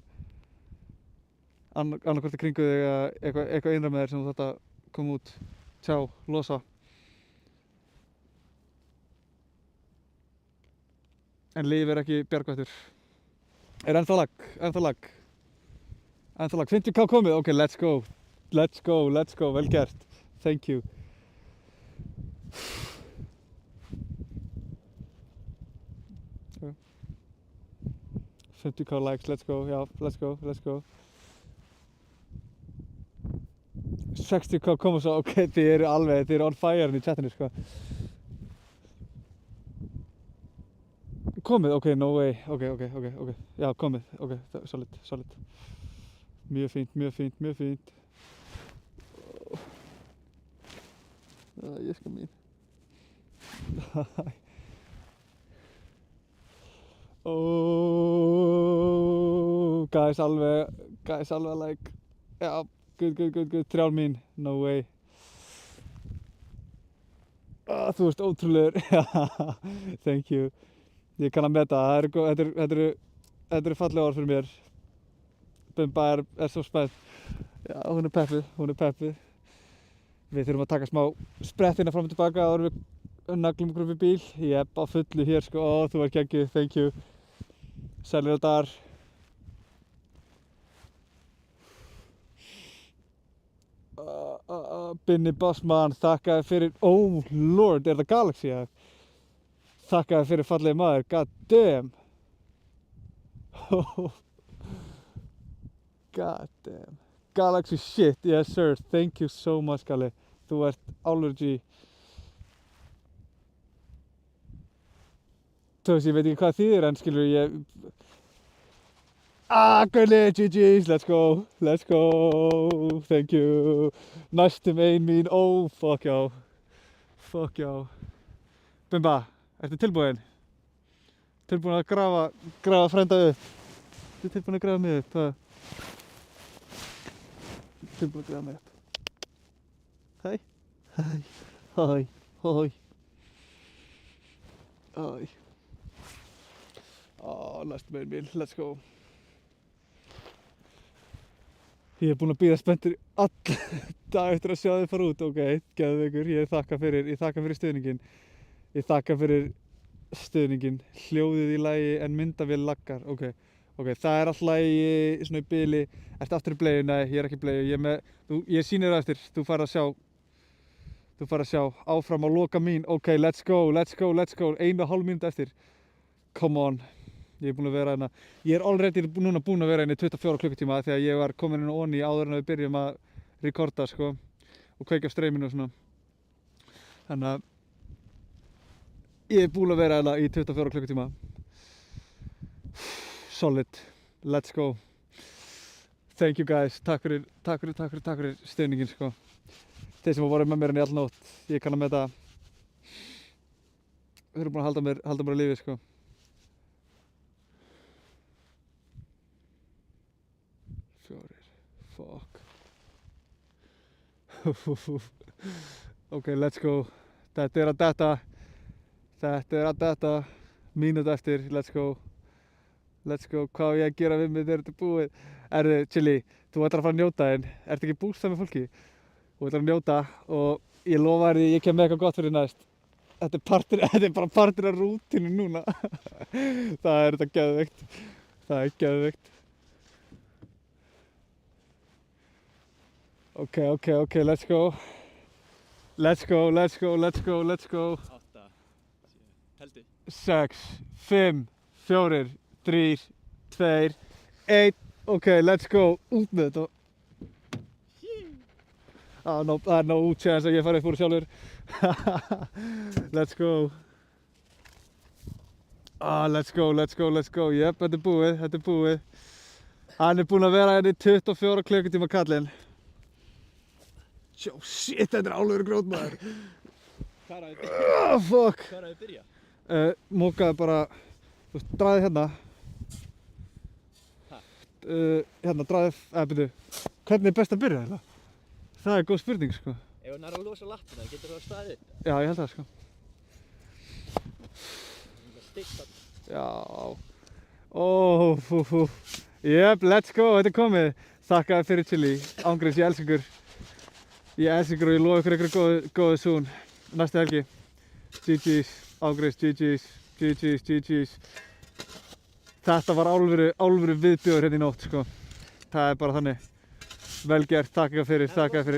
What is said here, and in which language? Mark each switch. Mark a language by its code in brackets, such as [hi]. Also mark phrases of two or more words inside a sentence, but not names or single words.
[is] Annarkvort í kringu þig eða eitthvað innra með þér sem þú þarft að koma út, tjá, losa. En lyf er ekki bjargvættur. Er ennþá lag. 50k komið, [en] ok, let's go, [is] vel gert, [en] thank you. 50k likes, let's go, já, let's go. [is] 60k koma svo, ok, þið eru [en] on fire [is] í chatinu, sko. Komið, [en] ok, no way, [is] ok, já, komið, ok, solid. Mjög fínt. Ég skal mín. [en] Guys, alveg like, já, good, 3 mín, no way. [is] Þú ert ótrúlegur, [en] thank you. [is] Ég kann að meta, þetta eru fallega orð fyrir mér. Bumba er svo spennt. Já, hún er peppuð. Við þurfum að taka smá sprettina fram og tilbaka áður en við naglum okkur upp í bíl. Ég er á fullu hér, sko. Þú ert geggjuð, [en] thank you. [is] Sælir og dagar. Binni Bossman, þakkaði fyrir... [en] Oh lord, [is] er það Galaxy, eða? Þakkaði fyrir fallegi maður, [en] god damn. God damn. Galaxy shit, yes sir, thank you so much, Galli. [is] Þú ert álfur G. Þú veist, ég veit ekki hvað þýðir en skilur ég... [en] Gulli, GG's, let's go, thank you. [is] Næstum 1 mín, [en] oh, fuck [is] já. Bumba, ertu tilbúinn? Tilbúinn að grafa frænda upp? Ertu tilbúinn að grafa mig upp? Tilbúinn að grafa mig upp? Hæ? Næstum 1 mín, [en] let's go. [is] Ég er búinn að bíða spenntur all dag eftir að sjá þið fara út, ok, geðveikur, ég þakka fyrir stuðninginn. Hljóðið í lagi en myndavél laggar, ok, það er alltaf lagi svona í bili. Ertu aftur í bleiu? Nei, ég er ekki í bleiu, ég sýnir það eftir, þú færð að sjá, áfram á loka mín, [en] ok, let's go, [is] 1,5 mínútu eftir, [en] come on. [is] Ég er búinn að vera hérna, ég er already núna búinn að vera hérna í 24 klukkutíma þegar ég var komin inn á onni áður en við byrjum að rekorda, sko, og kveikja á streaminu og svona. Þannig að ég er búinn að vera hérna í 24 klukkutíma. [en] Solid, let's go. Thank you guys, [is] takk fyrir stuðninginn, sko. Þeir sem voru með mér hérna í all nótt, ég kann að meta. Þeir eru búinn að halda mér á lífi, sko. [en] Fuck. Ok, let's go. [is] Þetta er að detta. Mínútu eftir, [en] let's go. [is] Hvað á ég að gera við mig þegar þetta er búið? Chili, þú ætlar að fara að njóta þinn. Ertu ekki bústað með fólki? Þú ætlar að njóta og ég lofa þér ég kem með eitthvað gott fyrir næst. Þetta er bara partur af rútínu núna. Það er geðveikt. [en] Ok, let's go. [is] 8, 7, heldur. 6, 5, 4, 3, 2, 1. [en] Ok, let's go. [is] Út með þetta. Það er [en] no chance [is] að ég fari upp úr sjálfur. [en] Let's go. Let's go. [is] Jep, þetta er búið. Hann er búinn að vera hérna í 24 klukkutíma kallinn. Shit, þetta er alveg grjót maður. Hvað er að þið byrja? [en] Fuck. [is] Hvað er að þið byrja? Mókaði bara, þú veist, dragði hérna. Hérna, dragði, byrju. Hvernig er best að byrja þetta? Það er góð spurning, sko. Ef hann er að losa lappina, getur það staðið upp? Já, ég held það, sko. Það er stikkt þarna. Já. Jep, [en] let's go, [is] þetta er komið. Þakka fyrir chili, ángríns, ég elska ykkur. Ég elska ykkur og ég lofa ykkur einhverju góðu soon. Næstu helgi. GG's, ángríns, GG's. Þetta var álveru viðbjóður hérna í nótt, sko. Það er bara þannig. Vel gert, þakka fyrir.